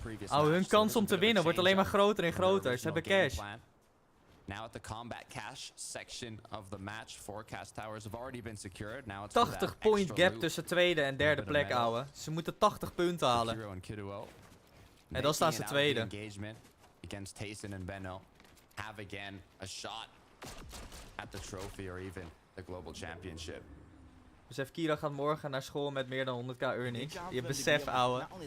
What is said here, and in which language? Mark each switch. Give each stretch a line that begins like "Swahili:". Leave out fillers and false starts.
Dutch: Oh, hun kans om te winnen wordt alleen maar groter en groter. Ze hebben cash.
English: Now at the combat cash section of the match, forecast towers have already been secured. Now it's 80 point gap
Dutch: tussen tweede en derde plek, ouwe. Ze moeten 80 punten halen. En dan staan ze tweede.
English: Against Tayson and Benno have again a shot at the trophy or even the global championship.
Dutch: Besef, Kiro gaat morgen naar school met meer dan 100k earnings. Je besef, ouwe.